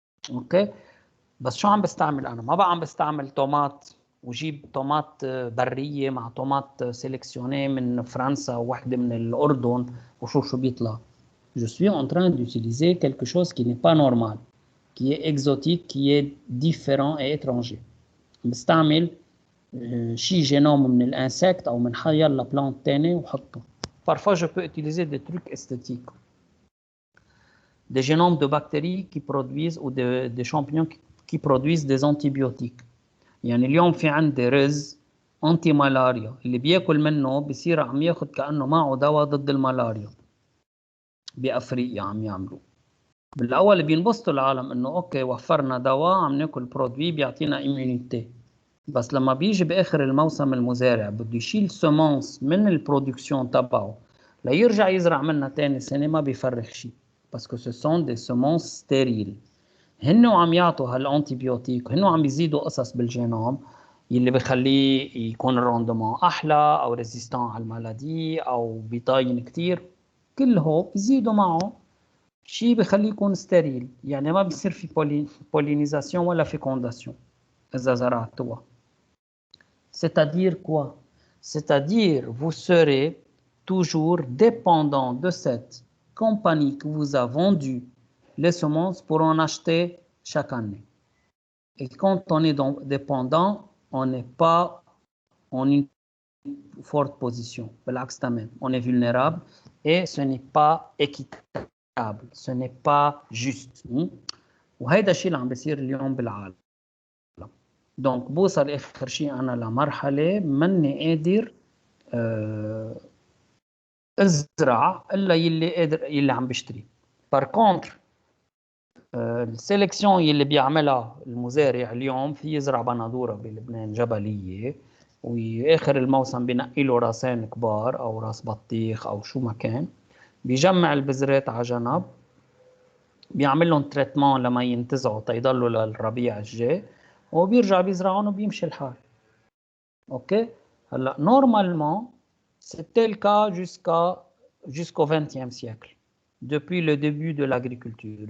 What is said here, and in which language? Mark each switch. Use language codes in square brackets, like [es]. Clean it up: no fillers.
[ar] اوكي، بس شو عم بستعمل انا؟ ما بقى عم بستعمل طومات وجيب طومات بريه مع طومات سيلكسيونيه من فرنسا وواحده من الاردن وشو بيطلع. [fr] Je suis en train d'utiliser quelque chose qui n'est pas normal, qui est exotique, qui est différent et étranger. [ar] بستعمل شيء جينوم من الانسكت او من حيلا بلانت تاني وحطه. [fr] Parfois je peux utiliser des trucs esthétiques. Des génomes de bactéries qui produisent ou des champignons qui produisent des antibiotiques. [ar] يعني اليوم في عندي رز انتي مالاريا اللي بياكل منه بصير عم ياخذ كانه معه دواء ضد الملاريا. بافريقيا عم يعملوا. بالاول بينبسطوا العالم انه اوكي وفرنا دواء عم ناكل برودوي بيعطينا اميونيتي، بس لما بيجي باخر الموسم المزارع بده يشيل سمونس من البرودكسيون تبعه ليرجع يزرع منها ثاني سنه ما بيفرخ شيء، [fr] باسكو سو سون دي سمونس ستيريل. [ar] هنو عم يعطوا هالانتيبيوتيك، هنو عم يزيدوا قصص بالجينوم يلي بخليه يكون الروندمون احلى او ريزيستان على المالادي او بيطاين كثير، كل هو بيزيدوا معه شيء بخليه يكون ستيريل، يعني ما بيصير في بولينيزاسيون ولا فيكونداسيون اذا زرعتوها. [fr] C'est-à-dire quoi? C'est-à-dire vous serez toujours dépendant de cette compagnie qui vous a vendu les semences pour en acheter chaque année. Et quand on est donc dépendant, on n'est pas en une forte position. On est vulnérable et ce n'est pas équitable, ce n'est pas juste. [ar] وهذا الشيء اللي عم بيصير اليوم بالعالم. دونك بوصل اخر شيء انا لمرحله ماني قادر ازرع الا يلي قادر يلي عم بشتري. بار كونتر السيلكسيون يلي بيعملها المزارع اليوم في يزرع بندوره بلبنان جبليه واخر الموسم بنقي له راسين كبار او راس بطيخ او شو ما كان، بيجمع البذرات على جنب بيعمل لهم تريتمون لما ينتزعوا تيضلوا للربيع الجاي وبيرجع بيزرعون وبيمشي الحال. اوكي هلا نورمالمون [fr] c'était le cas jusqu'au XXe siècle depuis le début de l'agriculture.